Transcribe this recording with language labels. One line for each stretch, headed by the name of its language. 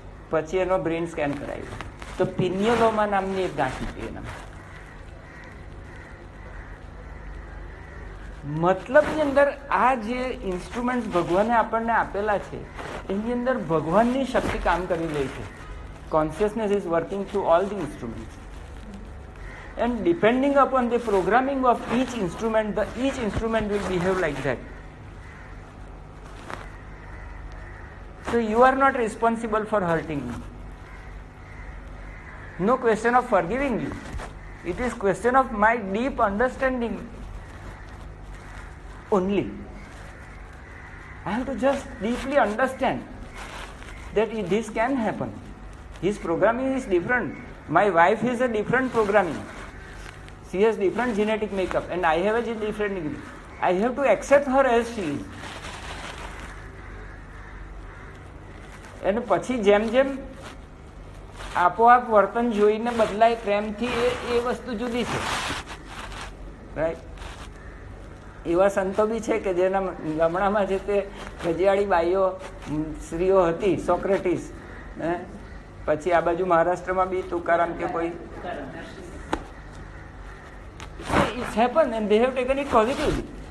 Gujarati: પછી એનો brain scan કરાવ્યું તો પિનિયોલોમા નામની એક ગાંઠ નીકળી એના. મતલબની અંદર આ જે ઇન્સ્ટ્રુમેન્ટ્સ ભગવાને આપણને આપેલા છે એની અંદર ભગવાનની શક્તિ કામ કરી રહી છે.
English: Consciousness is working through all the instruments, and depending upon the programming of each instrument, each instrument will behave like that. So you are not responsible for hurting me. No question of forgiving you. It is question of my deep understanding only. I have to just deeply understand that this can happen. His programming is different. My wife is a different programming. She has different genetic makeup and I have a different degree. I have to accept her as she is.
Gujarati: અને પછી જેમ જેમ આપોઆપ વર્તન જોઈને બદલાય પ્રેમથી, એ વસ્તુ જુદી છે, રાઈટ? એવા સંતો બી છે કે જેના ગામડામાં જે તે રજિયાળી બાઈઓ સ્ત્રીઓ હતી, સોક્રેટિસ, પછી આ બાજુ મહારાષ્ટ્રમાં બી તુકારામ કે કોઈ,
English: It's happen and they have taken it positively.